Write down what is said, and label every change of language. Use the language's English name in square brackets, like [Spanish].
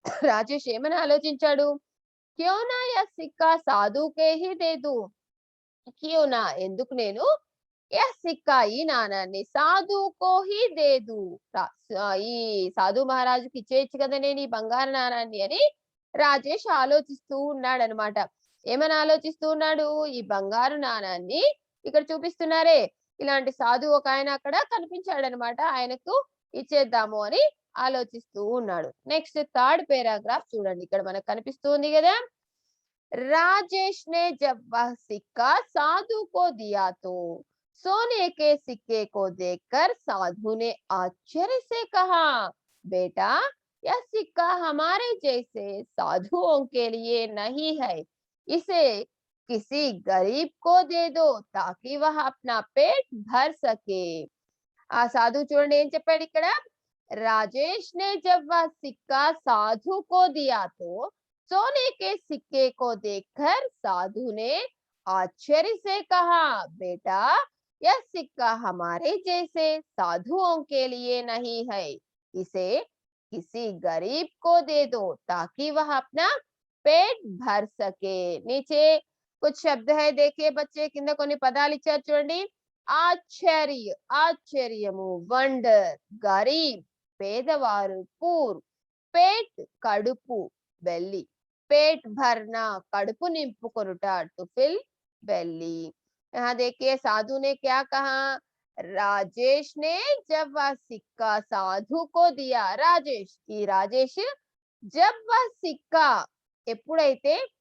[Telugu] రాజేష్ ఏమని ఆలోచించాడు? [Hindi] క్యోనా యా సిక్కా సాధుకే హి దేదు, [Telugu] క్యోనా ఎందుకు నేను సిక్కా ఈ నాణాన్ని సాధుకో హి దేదు, ఈ సాధు మహారాజుకి ఇచ్చేయచ్చు కదా నేను ఈ బంగారు నాణాన్ని అని రాజేష్ ఆలోచిస్తూ ఉన్నాడనమాట. ఏమని ఆలోచిస్తూ ఉన్నాడు? ఈ బంగారు నాణాన్ని ఇక్కడ చూపిస్తున్నారే, ఇలాంటి సాధు ఒక ఆయన అక్కడ కనిపించాడనమాట, ఆయనకు ఇచ్చేద్దాము అని ఆలోచిస్తూ ఉన్నాడు. నెక్స్ట్ థర్డ్ పేరాగ్రాఫ్ చూడండి, ఇక్కడ మనకు కనిపిస్తుంది కదా. [Hindi] राजेश ने जब वह सिक्का साधु को दिया तो सोने के सिक्के को देखकर साधु ने आश्चर्य से कहा, बेटा यह सिक्का हमारे जैसे साधुओं के लिए नहीं है, इसे किसी गरीब को दे दो ताकि वह अपना पेट भर सके. [Telugu] ఆ సాధు చూడండి ఏం చెప్పాడు ఇక్కడ. [Hindi] రాజేష్ ने जब वह सिक्का साधु को दिया तो सोने के सिक्के को देखकर साधु ने आश्चर्य से कहा, बेटा यह सिक्का हमारे जैसे साधुओं के लिए नहीं है, इसे किसी गरीब को दे दो ताकि वह अपना पेट भर सके. नीचे कुछ शब्द है, देखिए बच्चे, [Telugu] కింద కొన్ని పదాలు ఇచ్చారు చూడండి. ఆశ్చర్య ఆశ్చర్యము వండర్, గరీబ్ పేదవారు, పూర్, పేట్ కడుపు, బెల్లి, [Hindi] पेट भरना [Telugu] कड़पु निंपुకొనుట, [English] To fill belly. [Hindi] यहाँ देखिए साधु ने क्या कहा, राजेश ने जब वह सिक्का साधु को दिया, राजेश [Telugu] ఈ రాజేష్ [Hindi] जब वह सिक्का [Telugu] ఎప్పుడైతే